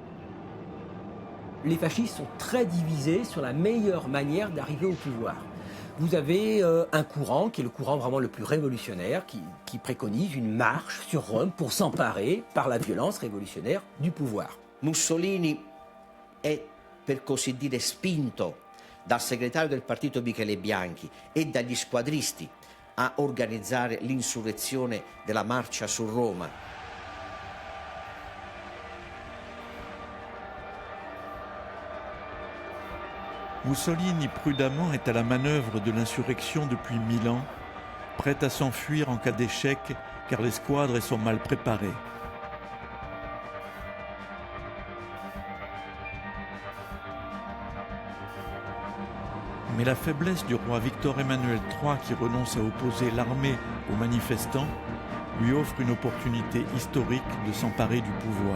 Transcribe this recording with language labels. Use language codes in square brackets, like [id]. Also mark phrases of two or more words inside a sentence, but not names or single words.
[fr] Les fascistes sont très divisés sur la meilleure manière d'arriver au pouvoir. Vous avez un courant, qui est le courant vraiment le plus révolutionnaire, qui préconise une marche sur Rome pour s'emparer, par la violence révolutionnaire, du pouvoir. [it] Mussolini è, per così dire, spinto dal segretario del partito Michele Bianchi e dagli squadristi a organizzare l'insurrezione della marcia su Roma. [fr] Mussolini, prudemment, est à la manœuvre de l'insurrection depuis 1000 ans, prêt à s'enfuir en cas d'échec, car les squadres sont mal préparées. Mais la faiblesse du roi Victor Emmanuel III, qui renonce à opposer l'armée aux manifestants, lui offre une opportunité historique de s'emparer du pouvoir.